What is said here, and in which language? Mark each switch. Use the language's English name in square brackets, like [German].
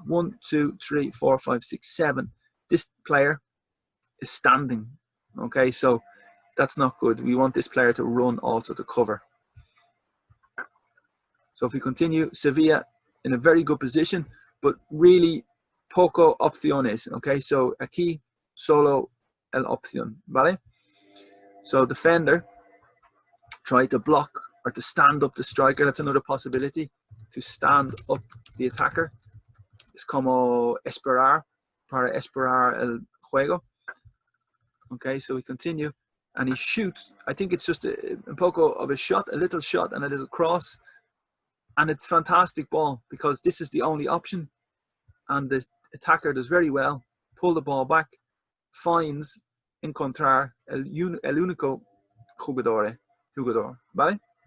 [English] 1, 2, 3, 4, 5, 6, 7. This player is standing. Okay, so that's not good. We want this player to run also to cover. So if we continue, Sevilla in a very good position. but really [Spanish] poco opciones, [English] okay? So [Spanish] aquí solo el opción, ¿vale? [English] So defender, try to block or to stand up the striker. That's another possibility, to stand up the attacker. [Spanish] Es como esperar, para esperar el juego. [English] Okay, so we continue, and he shoots. I think it's just a [Spanish] poco [English] of a shot, a little shot and a little cross, and it's fantastic ball because this is the only option, and the attacker does very well, pull the ball back, finds [Spanish] encontrar el único jugador, ¿vale?